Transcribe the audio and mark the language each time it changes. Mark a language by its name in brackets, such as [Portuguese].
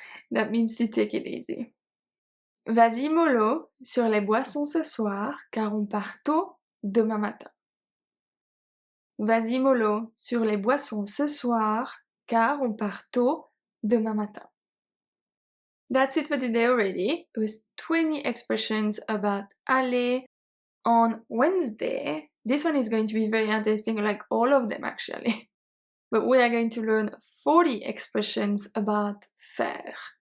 [English] That means to take it easy. [French] Vas-y mollo sur les boissons ce soir car on part tôt demain matin. Vas-y mollo sur les boissons ce soir car on part tôt demain matin. [English] That's it for today already. It was 20 expressions about aller on Wednesday. This one is going to be very interesting, like all of them actually. But we are going to learn 40 expressions about faire.